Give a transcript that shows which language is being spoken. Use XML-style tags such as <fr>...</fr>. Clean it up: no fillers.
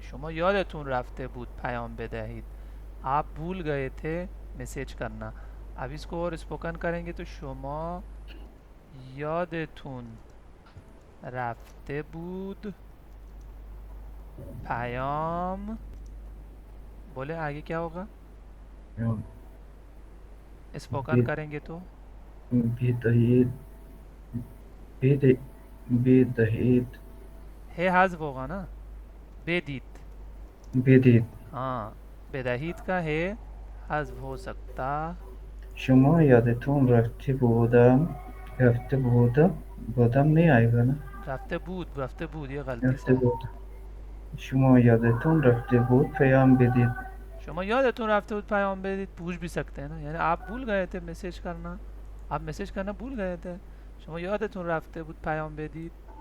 <fa>شما یادتون رفته بود پیام بدهید.</fa> <ur>آپ بھول گئے تھے میسیج کرنا. اب اس کو اور اسپوکن کریں گے تو</ur> <fa>شما یادتون رفته بود پیام</fa> <ur>بولے آگے کیا ہوگا اسپوکن کریں گے تو</ur> <fa>بدهید. بدهید.</fa> <ur>ہے حذف ہوگا نا. بدید</ur> <fa>بدید.</fa> <ur>ہاں بدهید کا ہے حذف ہو سکتا.</ur> <fa>شما یادتون رفته بودم. رفته بودم.</fa> <ur>بودم نہیں آئے گا نا.</ur> <fa>رفته بود</fa> <ur>یہ غلطی سے</ur> <fa>رفته</fa> <ur>ہے.</ur> <fa>بود. شما یادتون رفته بود پیام بدید. شما یادتون رفته بود پیام بدید</fa> <ur>پوچھ بھی سکتے ہیں نا. یعنی آپ بھول گئے تھے میسیج کرنا. آپ میسیج کرنا بھول گئے تھے.</ur> <fa>شما یادتون رفته بود پیام بدید.</fa>